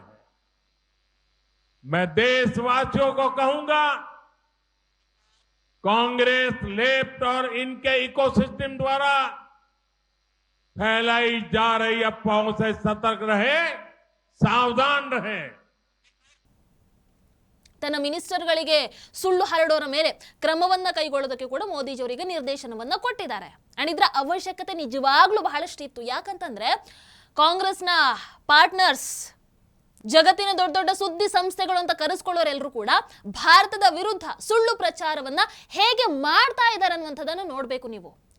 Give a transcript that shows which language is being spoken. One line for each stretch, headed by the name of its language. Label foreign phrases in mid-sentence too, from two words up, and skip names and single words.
Hindi: मैं देशवासियों को कहूंगा, कांग्रेस, लेफ्ट और इनके इकोसिस्टम द्वारा फैलाई जा रही अफवाहों से सतर्क रहे, सावधान रहे.
Kannada: ತನ್ನ ಮಿನಿಸ್ಟರ್ಗಳಿಗೆ ಸುಳ್ಳು ಹರಡೋರ ಮೇಲೆ ಕ್ರಮವನ್ನ ಕೈಗೊಳ್ಳೋದಕ್ಕೆ ಕೂಡ ಮೋದಿಜಿಯವರಿಗೆ ನಿರ್ದೇಶನವನ್ನ ಕೊಟ್ಟಿದ್ದಾರೆ. ಅಂಡ್ ಇದರ ಅವಶ್ಯಕತೆ ನಿಜವಾಗ್ಲೂ ಬಹಳಷ್ಟು ಇತ್ತು. ಯಾಕಂತಂದ್ರೆ ಕಾಂಗ್ರೆಸ್ನ ಪಾರ್ಟ್ನರ್ಸ್, ಜಗತ್ತಿನ ದೊಡ್ಡ ದೊಡ್ಡ ಸುದ್ದಿ ಸಂಸ್ಥೆಗಳು ಅಂತ ಕರೆಸ್ಕೊಳ್ಳೋರೆಲ್ಲರೂ ಕೂಡ ಭಾರತದ ವಿರುದ್ಧ ಸುಳ್ಳು ಪ್ರಚಾರವನ್ನ ಹೇಗೆ ಮಾಡ್ತಾ ಇದ್ದಾರೆ ಅನ್ನುವಂಥದ್ದನ್ನು ನೋಡ್ಬೇಕು ನೀವು.